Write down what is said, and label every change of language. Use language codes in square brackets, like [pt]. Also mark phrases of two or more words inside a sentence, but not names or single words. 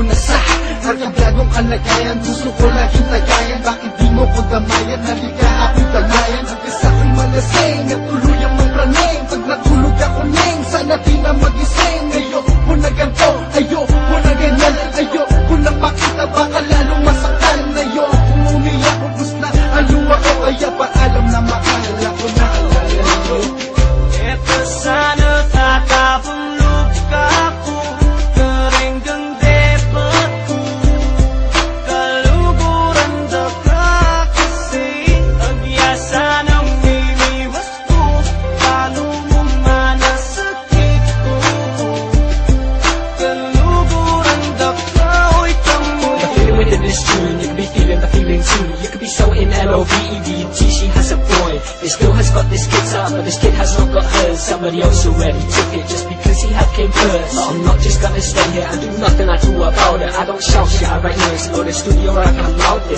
[tl] na sa nagkabladong kalagayan, gusto ko laging tagayan, bakit di mo ko damayan, halika ako'y tagayan, hanggang ako'y malasing at tuluyang mampraning, pag natulog ako neng, sana di na magising, ayoko na ganito, ayoko na ganyan, ayoko na makita, baka lalong masaktan, ayoko umiyak, [pam] ubus na aluwa ko, [tl] kaya paalam na mahal ako na alala ko. [pam] Eto sana tatapang luka ko, kering kang depat ko, kaluguran daka kasi, agyasa ng mimiwas ko, paano mo manasakit ko, kaluguran daka o'y tamo. [en] The feeling within this tune, you could be feeling the feeling too. You could be so in L-O-V-E-D-T, she has a boy. This girl has got this kid's heart, but this kid has not got hers. Somebody else already took it just because he had came first. But I'm not just gonna stay here and do nothing at all about it. I don't shout shit, I write lyrics, go to the studio where I can mouth it.